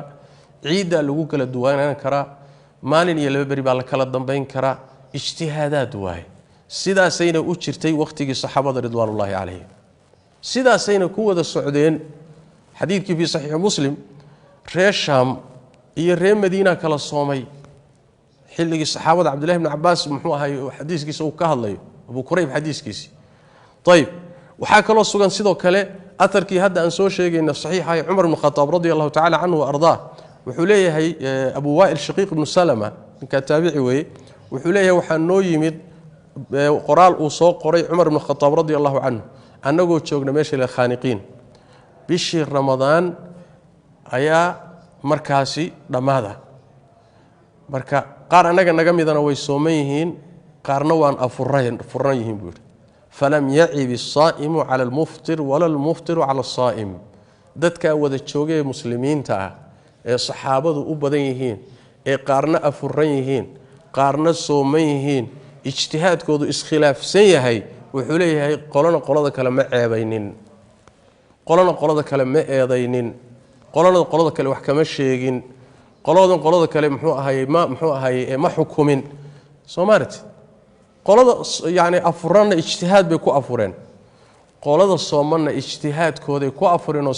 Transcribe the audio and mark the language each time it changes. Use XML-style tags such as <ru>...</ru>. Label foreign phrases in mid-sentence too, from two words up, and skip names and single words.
<so>ciida lagu kala duwanaan karaa maalin iyo laba bari baa la kala dambeyn karaa ijtihaadaad waay sidaasayna u jirtay waqtigii saxaabada</so> <ar>رضوان الله عليهم</ar> <so>sidaasayna ku wada socdeen xadiidkii</so> <ar>في صحيح مسلم</ar> <so>reer shaam iyo reer madiina kala soomay xilligii saxaabada cabdullaahi ibn cabbaas muxuu ahay xadiiskiisa uu ka hadlayo abu kurayb xadiiskiisi طيب waxaa kaloo sugan sidoo kale atarkii hadda aan soo sheegayna saxiixa Umar ibn Khattab</so> <ar>رضي الله تعالى عنه وأرضاه</ar> <so>wuxuu leeyahay Abu Wa'il Shaqiq ibn Salama ninka taabici weey wuxuu leeyahay waxa noo yimid qoraal uu soo qoray Umar ibn Khattab</so> <ar>رضي الله عنه</ar> <so>anagoo joogna meesha la khaniqiin bishii Ramadaan ayaa markaasi dhamaada marka qaar anaga naga midana way sooman yihiin qaarna waan afuran yihiin buu</so> <ar>فلم يعب الصائم على المفطر ولا المفطر على الصائم</ar> <so>dadka wada joogay muslimiinta ah ee saxaabadu u badan yihiin ee qaarna afuran yihiin qaarna sooman yihiin ijtihaadkoodu iskhilaafsan yahay wuxuu leeyahay qolada kale ma ceebaynin qolada kale ma eedaynin qolada kale wax kama sheegin qolada kale muxuu ahaayay ma xukumin Soomaaliyeed qolada yaani afurana ijtihaad bay ku afureen qolada soomana ijtihaadkooda ku afureen oo</so>